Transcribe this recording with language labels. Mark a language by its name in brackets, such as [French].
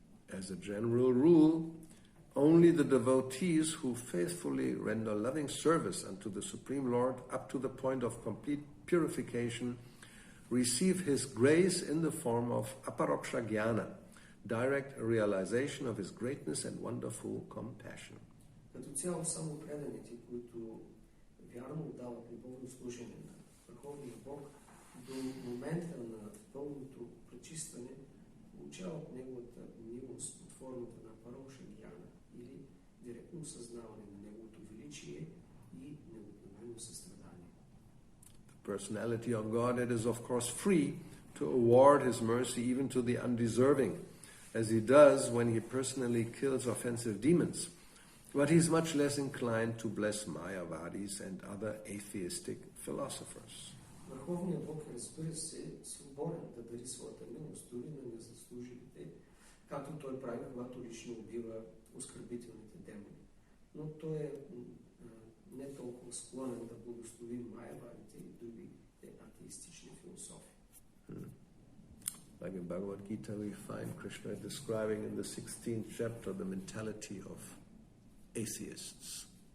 [English] As a general rule, only the devotees who faithfully render loving service unto the Supreme Lord up to the point of complete purification receive His grace in the form of aparoksha jnana, direct realization of His greatness and wonderful compassion. [Bulgarian] Като цяло само преданите, които вярно отдават любовно служение на Върховния Бог, до момента на пълното пречистване получават Неговата милост под формата на пароша гьяна или директно осъзнаване на Неговото величие и необикновено състрадание. [English] The personality of God, it is of course free to award His mercy even to the undeserving, as He does when He personally kills offensive demons. But He's much less inclined to bless Mayavadis and other atheistic philosophers. [Bulgarian] Върховният Бог, разбира се, свободен да дари своята милост дори на незаслужилите, както Той прави, когато лично убива оскърбителните демони. Но Той е не толкова склонен да благослови Майявадите и другите атеистични философи. [English] Like in Bhagavad Gita, we find Krishna describing in the 16th chapter the mentality of atheists.